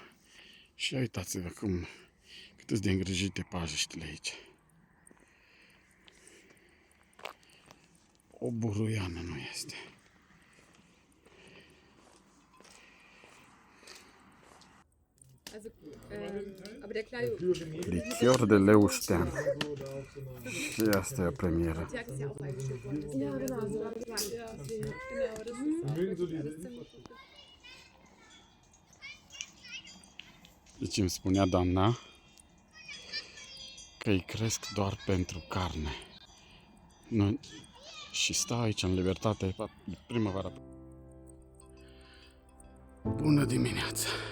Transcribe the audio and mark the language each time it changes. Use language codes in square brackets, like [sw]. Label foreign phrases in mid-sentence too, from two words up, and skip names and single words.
[ro] Și uitați-vă cât de îngrijite pajiștile aici. O buruiană nu este. [de] Also, aber der kleine [ro] Lichior de leuștean. Și asta e o premieră. [de] Tag ist ja auch eingestellt worden. Ja, genau. So habe ich ja, genau. Das ist [ro] Deci îmi spunea doamna că îi cresc doar pentru carne. Nu, și stau aici în libertate primăvara. Bună dimineața!